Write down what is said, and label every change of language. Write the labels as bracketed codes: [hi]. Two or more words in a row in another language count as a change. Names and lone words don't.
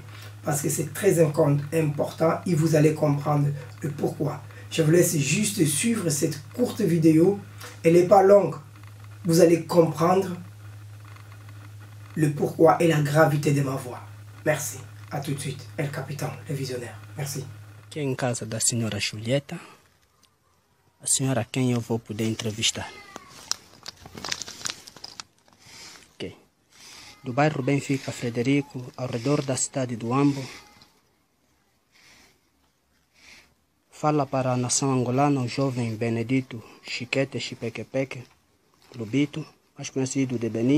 [fr] Parce que c'est très important et vous allez comprendre le pourquoi. Je vous laisse juste suivre cette courte vidéo. Elle n'est pas longue. Vous allez comprendre le pourquoi et la gravité de ma voix. Merci. A tout de suite. El Capitan, le visionnaire. Merci. [pt] Aqui em casa da senhora Julieta, a senhora quem eu vou poder entrevistar. Ok. Do bairro Benfica Frederico, ao redor da cidade do Huambo, fala para a nação angolana o jovem Benedito Chiquete Chipequepeque Lubito, mais conhecido de Benin.